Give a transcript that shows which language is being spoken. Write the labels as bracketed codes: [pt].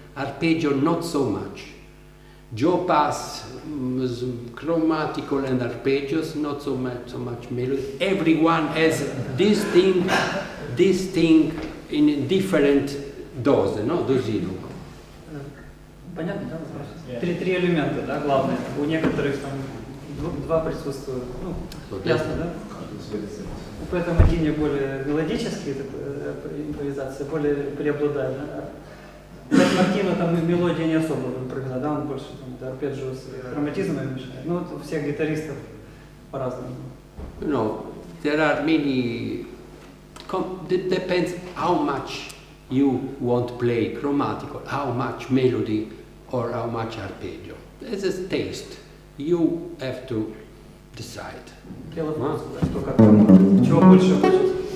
[en] Arpeggio, not so much. Joe Pass, chromatical and arpeggios, not so much melody. Everyone has this thing in different doses, no? [ru] Дозировку. Понятно, да? Три элемента, да, главные. У некоторых там два присутствуют. Ну, ясно, да? У Пэта Мадини более мелодические импровизации, более преобладают. Да? Пэт Мартино там мелодия не особо в импровизации, да, он больше там, арпеджио с хроматизмом мешает. Ну, вот у всех гитаристов по-разному. [en] You know, there are many. It depends how much you want to play chromatical, how much melody or how much arpeggio. This is taste. You have to decide. [ru] Дело в том, что как чего больше хочется.